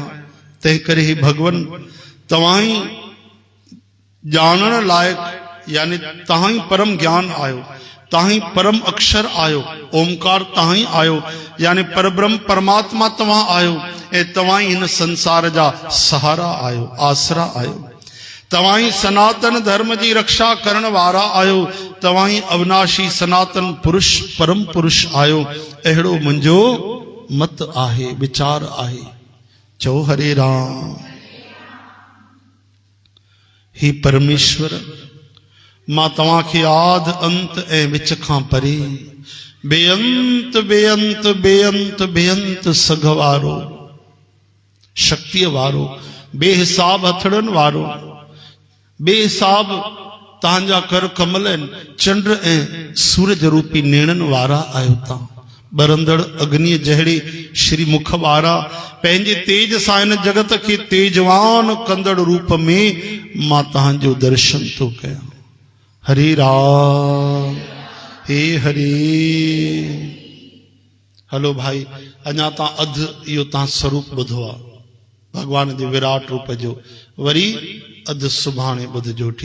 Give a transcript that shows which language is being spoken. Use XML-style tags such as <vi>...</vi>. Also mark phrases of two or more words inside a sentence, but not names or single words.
<sd>तंहिं करे हे भगवन, तव्हां ई ॼाणण लायक, यानी तव्हां ई परम ज्ञान आयो, तव्हां ई परम अक्षर आयो, ओमकार तव्हां ई आयो, यानी परब्रह्म परमात्मा तव्हां आयो ऐं तव्हां ई हिन संसार जा सहारा आयो, आसरा आयो। तव्हां ई सनातन धर्म जी रक्षा करण वारा आयो, तव्हां ई अविनाशी सनातन पुरुष परम पुरुष आयो। अहिड़ो मुंहिंजो मत आहे, विचार आहे। चओ हरे राम। हे परमेश्वर, मां तव्हांखे आद अंत ऐं विच खां परे बेअंत बेअंत बेअंत बेअंत सघ वारो, शक्तिअ वारो, बेहिसाब हथड़नि वारो, बेहिसाब तव्हांजा कर कमल आहिनि, चंड ऐं सूरज रूपी नेणनि वारा आहियो तव्हां। बरंदड़ अग्नि जहिड़े श्री मुख वारा, पंहिंजे तेज सां हिन जगत खे तेजवान कंदड़ रूप में मां तव्हांजो दर्शन थो कयां। हरे राम। हे हरे। हलो भाई, अञा तां अधु इहो तां स्वरूप ॿुधो आहे भगवान जे विराट रूप जो, वरी अधु सुभाणे ॿुधजो। ठीक।</sd>